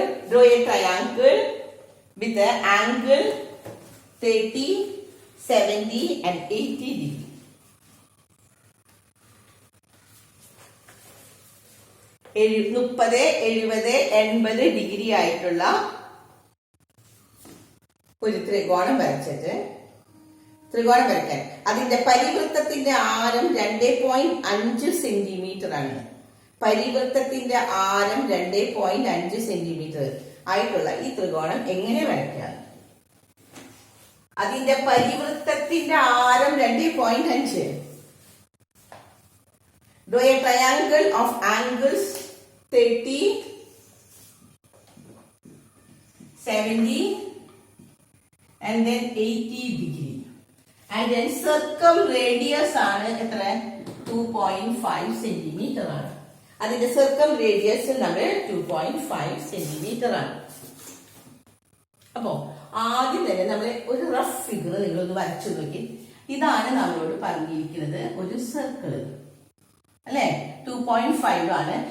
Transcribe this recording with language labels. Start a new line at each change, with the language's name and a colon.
English: Draw a triangle with the angle 30, 70 and 80 degree.
Malayalam: മുപ്പത് 70 80 degree ആയിട്ടുള്ള ഒരു ത്രികോണം വരച്ചിട്ട് ത്രികോണം വരയ്ക്കാൻ അതിന്റെ പരിവൃത്തത്തിന്റെ ആരം 2.5 സെന്റിമീറ്റർ ആണ്. പരിവൃത്തത്തിന്റെ ആരം 2.5 സെന്റിമീറ്റർ ആയിട്ടുള്ള ഈ ത്രികോണം എങ്ങനെ വരയ്ക്കാം? അതിന്റെ പരിവൃത്തത്തിന്റെ ആരം 2.5.
English: Draw a triangle of angles 30, 70 and then 80 degree. And then circumradius
Malayalam: ആണ് എത്ര? 2.5 സെന്റിമീറ്റർ ആണ്. അതിന്റെ circumradius നമ്മൾ 2.5 സെന്റിമീറ്റർ ആണ്. അപ്പോ ആദ്യം തന്നെ നമ്മൾ ഒരു റഫ് ഫിഗർ നിങ്ങളൊന്ന് വരച്ചു നോക്കി. ഇതാണ് നമ്മളോട് പറഞ്ഞിരിക്കുന്നത് ഒരു സർക്കിള് അല്ലെ, 2.5 ആണ്.